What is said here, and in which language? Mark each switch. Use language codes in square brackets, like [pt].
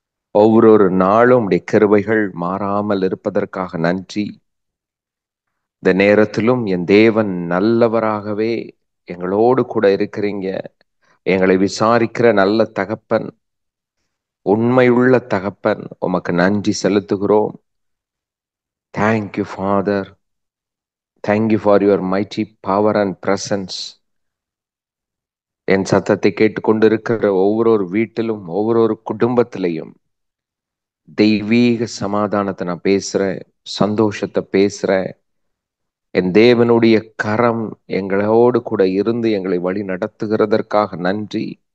[ta] ஒவ்வொரு நாளும் உம்முடைய கிருபைகள் மாறாமல் இருப்பதற்காக நன்றி. இந்த நேரத்திலும் என் தேவன் நல்லவராகவே எங்களோடு கூட இருக்கிறீங்க. எங்களை விசாரிக்கிற நல்ல தகப்பன், உண்மையுள்ள தகப்பன், உமக்கு நன்றி செலுத்துகிறோம். [en] Thank you, Father. Thank you for your mighty power and presence. [ta] என் சத்தத்தை கேட்டுக்கொண்டிருக்கிற ஒவ்வொரு வீட்டிலும் ஒவ்வொரு குடும்பத்திலையும் தெய்வீக சமாதானத்தை நான் பேசுறேன், சந்தோஷத்தை பேசுறேன். என் தேவனுடைய கரம் எங்களோடு கூட இருந்து எங்களை வழி நடத்துகிறதற்காக நன்றி.